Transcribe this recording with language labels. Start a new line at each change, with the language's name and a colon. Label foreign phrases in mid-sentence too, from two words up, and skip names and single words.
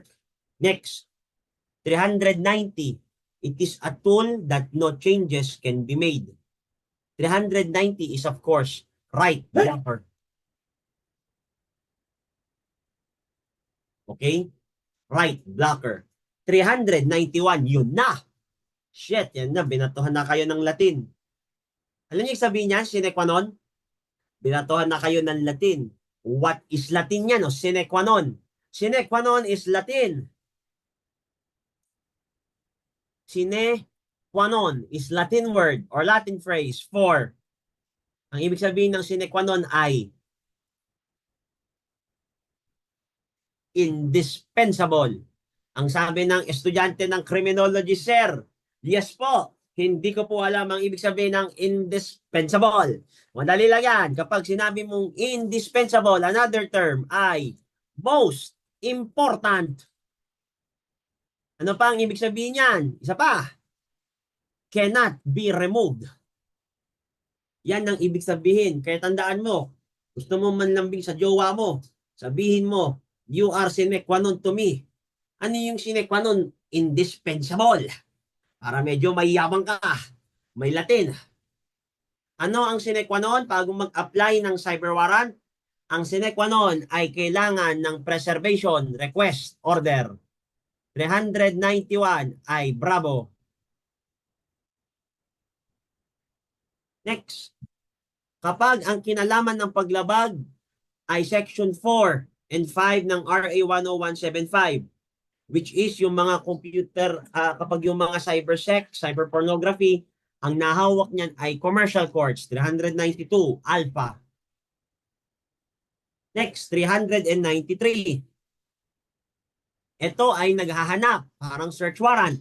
English: Next, 390. It is a tool that no changes can be made. 390 is of course right blocker. Okay? Right blocker. 391,
Filipino: yun na. Shit, yan na, binatuhan na kayo ng Latin. Alam niyo yung sabihin niya,
Latin: sine qua non?
Filipino: Binatuhan na kayo ng Latin.
English: What is Latin yan? O,
Latin: sine qua non. Sine qua non
English: is Latin.
Latin: Sine qua non
English: is Latin word or Latin phrase for.
Filipino: Ang ibig sabihin ng
Latin: sine qua non
Filipino: ay indispensable. Ang sabi ng estudyante ng criminology,
English: sir, yes
Filipino: po, hindi ko po alam ang ibig sabihin ng indispensable. Madali lang yan. Kapag sinabi mong indispensable,
English: another term
Filipino: ay
English: most important.
Filipino: Ano pa ang ibig sabihin yan? Isa pa,
English: cannot be removed.
Filipino: Yan ang ibig sabihin. Kaya tandaan mo, gusto mo manlambing sa jowa mo, sabihin mo,
English: you are
Latin: sine qua non
English: to me.
Filipino: Ano yung
Latin: sine qua non?
Filipino: Indispensable. Para medyo mayabang ka, may Latin. Ano ang
Latin: sine qua non
Filipino: bago mag-apply ng
English: cyber warrant?
Filipino: Ang
Latin: sine qua non
Filipino: ay kailangan ng
English: preservation request order.
Filipino: 391 ay bravo. Next, kapag ang kinalaman ng paglabag ay
English: Section 4 and 5
Filipino: ng RA 10175,
English: which is
Filipino: yung mga computer, kapag yung mga cybersex, cyberpornography, ang nahawak niyan ay
English: commercial courts,
Filipino: 392, alpha.
English: Next, 393.
Filipino: Ito ay naghahanap, parang search warrant.